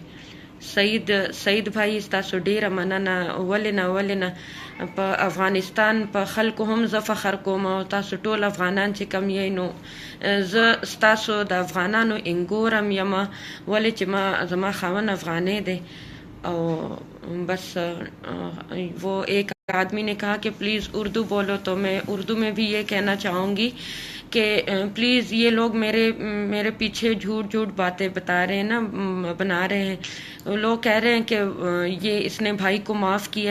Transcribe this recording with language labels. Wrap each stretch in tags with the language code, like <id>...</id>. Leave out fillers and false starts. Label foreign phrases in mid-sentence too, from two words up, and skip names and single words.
<ps>سعید بھائی ستاسو ډیره مننه. ولې نه په افغانستان په خلکو هم زه فخر کوم، او تاسو ټول افغانان چې کم یې نو زه ستاسو د افغانانو انګورم یم. ولې چې زما خاوند افغانی دی، او بس</ps> <ur>وہ ایک آدمی نے کہا کہ پلیز اردو بولو، تو میں اردو میں بھی یہ کہنا چاہوں گی کہ پلیز یہ لوگ میرے پیچھے جھوٹ باتیں بتا رہے ہیں نا، بنا رہے ہیں. لوگ کہہ رہے ہیں کہ اس نے بھائی کو معاف کیا ہے.</ur>